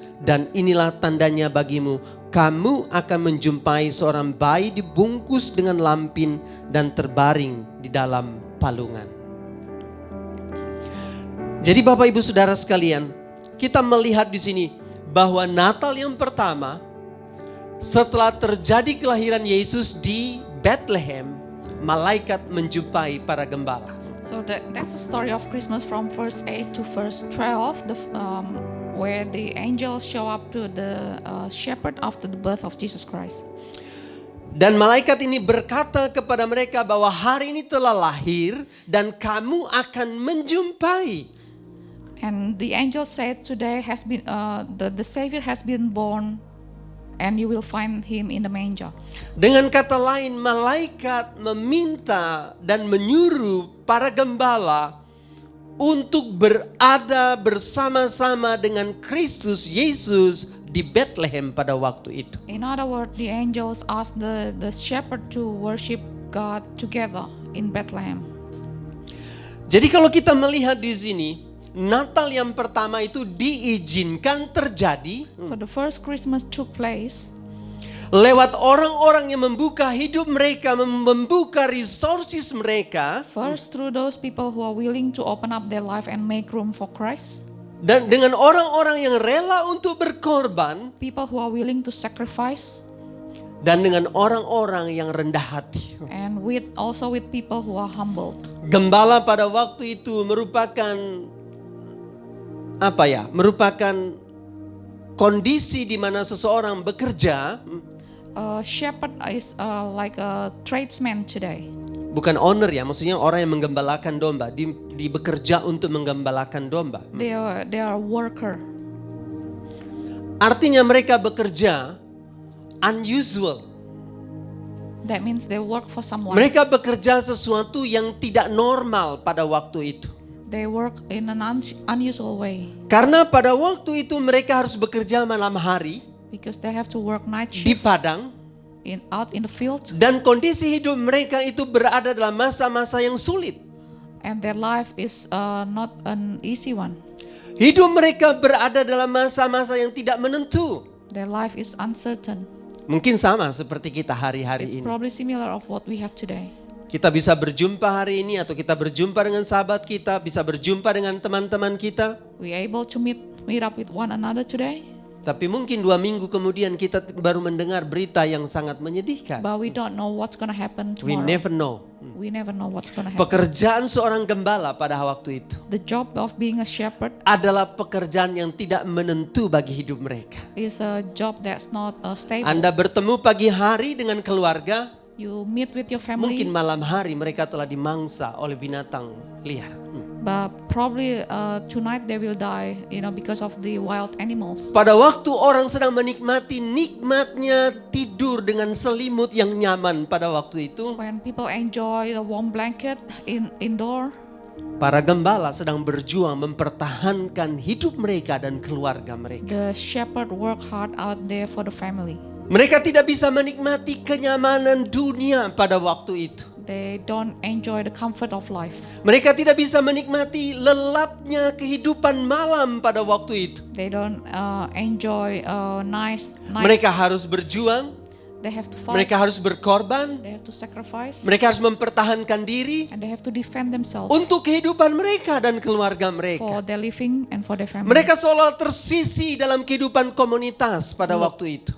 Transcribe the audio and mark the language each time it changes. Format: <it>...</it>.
<id>Dan inilah tandanya bagimu, kamu akan menjumpai seorang bayi dibungkus dengan lampin dan terbaring di dalam palungan. Jadi Bapak Ibu Saudara sekalian, kita melihat di sini bahwa Natal yang pertama setelah terjadi kelahiran Yesus di Bethlehem, malaikat menjumpai para gembala.</id> <en>so that's the story of Christmas from verse 8 to verse 12, where the angels show up to the shepherd after the birth of Jesus Christ.</en> <id>Dan malaikat ini berkata kepada mereka bahwa hari ini telah lahir dan kamu akan menjumpai.</id> <en>And the angel said, today has been the Savior has been born, and you will find him in the manger.</en> <id>Dengan kata lain, malaikat meminta dan menyuruh para gembala untuk berada bersama-sama dengan Kristus Yesus di Bethlehem pada waktu itu.</id> <en>In other words, the angels asked the shepherd to worship God together in Bethlehem.</en> <id>Jadi kalau kita melihat di sini, Natal yang pertama itu diizinkan terjadi</id> <en>So the first Christmas took place</en> <id>lewat orang-orang yang membuka hidup mereka, membuka resources mereka,</id> <en>first through those people who are willing to open up their life and make room for Christ.</en> <id>dan dengan orang-orang yang rela untuk berkorban,</id> <en>People who are willing to sacrifice,</en> <id>dan dengan orang-orang yang rendah hati.</id> <en>and also with people who are humbled.</en> <id>Gembala pada waktu itu merupakan merupakan kondisi di mana seseorang bekerja,</id> <en>Shepherd is like a tradesman today.</en> <id>bukan owner ya, maksudnya orang yang menggembalakan domba, di bekerja untuk menggembalakan domba.</id> <en>They are worker.</en> <id>Artinya mereka bekerja unusual.</id> <en>That means they work for someone.</en> <id>Mereka bekerja sesuatu yang tidak normal pada waktu itu.</id> <en>They work in an unusual way</en> <id>Karena pada waktu itu mereka harus bekerja malam hari</id> <en>because they have to work night</en> <id>di</id> <en>shift</en> <id>padang,</id> <en>out in the field,</en> <id>dan kondisi hidup mereka itu berada dalam masa-masa yang sulit.</id> <en>and their life is not an easy one.</en> <id>Hidup mereka berada dalam masa-masa yang tidak menentu.</id> <en>Their life is uncertain.</en> <id>Mungkin sama seperti kita hari-hari</id> <en>It's</en> <id>ini.</id> <en>probably similar of what we have today.</en> <id>Kita bisa berjumpa hari ini atau kita berjumpa dengan sahabat kita, bisa berjumpa dengan teman-teman kita.</id> <en>We able to meet up with one another today,</en> <id>Tapi mungkin 2 minggu kemudian kita baru mendengar berita yang sangat menyedihkan.</id> <en>but we don't know what's gonna happen We tomorrow. never know. We never know what's gonna happen.</en> <id>Pekerjaan seorang gembala pada waktu itu</id> <en>The job of being a shepherd</en> <id>adalah pekerjaan yang tidak menentu bagi hidup mereka.</id> <en>is a job that's not stable.</en> <id>Anda bertemu pagi hari dengan keluarga,</id> <en>You meet with your family,</en> <id>Mungkin malam hari mereka telah dimangsa oleh binatang liar.</id> <en>but probably tonight they will die, because of the wild animals.</en> <id>Pada waktu orang sedang menikmati nikmatnya tidur dengan selimut yang nyaman pada waktu itu,</id> <en>When people enjoy the warm blanket indoor,</en> <id>para gembala sedang berjuang mempertahankan hidup mereka dan keluarga mereka.</id> <en>the shepherd work hard out there for the family.</en> <id>Mereka tidak bisa menikmati kenyamanan dunia pada waktu itu.</id> <en>They don't enjoy the comfort of life.</en> <id>Mereka tidak bisa menikmati lelapnya kehidupan malam pada waktu itu.</id> <en>They don't enjoy nice.</en> <id>Mereka harus berjuang,</id> <en>They have to fight.</en> <id>mereka harus berkorban,</id> <en>They have to sacrifice.</en> <id>mereka harus mempertahankan diri</id> <en>And they have to defend themselves</en> <id>untuk kehidupan mereka dan keluarga</id> <en>for</en> <id>mereka.</id> <en>their living and for their family.</en> <id>Mereka seolah tersisi dalam kehidupan komunitas pada waktu itu.</id>